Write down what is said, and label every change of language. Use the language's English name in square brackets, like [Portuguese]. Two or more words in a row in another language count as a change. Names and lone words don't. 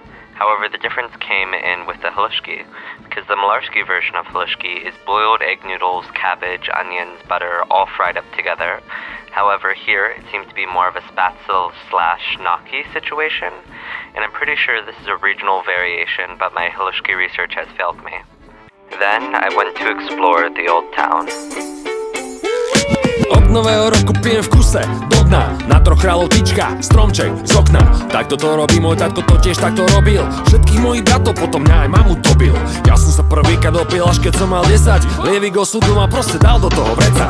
[English] However, the difference came in with the halushki, because the Malarski version of halushki is boiled egg noodles, cabbage, onions, butter, all fried up together. However, here it seems to be more of a spatzel/gnocchi situation, and I'm pretty sure this is a regional variation, but my halushki research has failed me. Then I went to explore the old town. [Slovak] Od nového roku pijem v kuse, do dna, na 3 kráľov tyčka, stromček z okna. Takto to robí môj tatko, to tiež takto robil. Všetkých mojich bratov potom mňa aj mamu dobil. Ja som sa prvýkrát dopil, až keď som mal 10. Lievik osudu ma proste dal do toho vreca.